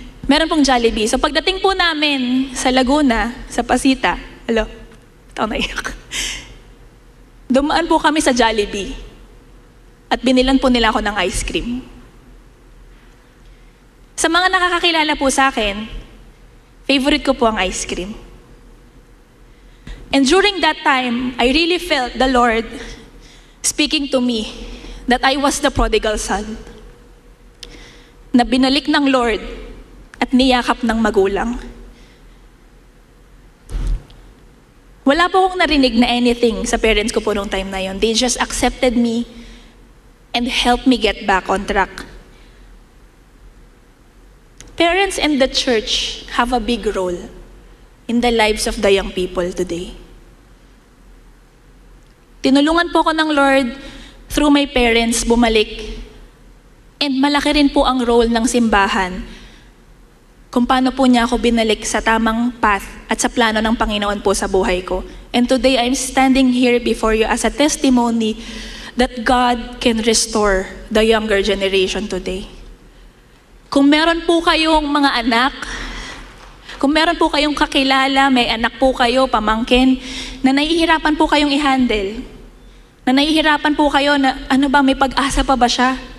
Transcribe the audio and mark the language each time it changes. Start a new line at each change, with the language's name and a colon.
Filipino: Meron pong Jollibee. So pagdating po namin sa Laguna, sa Pasita, naiyak. Dumaan po kami sa Jollibee. At binilan po nila ako ng ice cream. Sa mga nakakakilala po sa akin, favorite ko po ang ice cream.
English: And during that time, I really felt the Lord speaking to me that I was the prodigal son.
Filipino: Na binalik ng Lord at niyakap ng magulang. Wala po akong narinig na anything sa parents ko po nung time na yon.
English: They just accepted me and helped me get back on track. Parents and the church have a big role in the lives of the young people today.
Filipino: Tinulungan po ako ng Lord
English: through my parents
Filipino: bumalik. And malaki rin po ang role ng simbahan kung paano po niya ako binalik sa tamang path at sa plano ng Panginoon po sa buhay ko.
English: And today, I'm standing here before you as a testimony that God can restore the younger generation today.
Filipino: Kung meron po kayong mga anak, kung meron po kayong kakilala, may anak po kayo, pamangkin, na nahihirapan po kayong i-handle, na nahihirapan po kayo na, may pag-asa pa ba siya?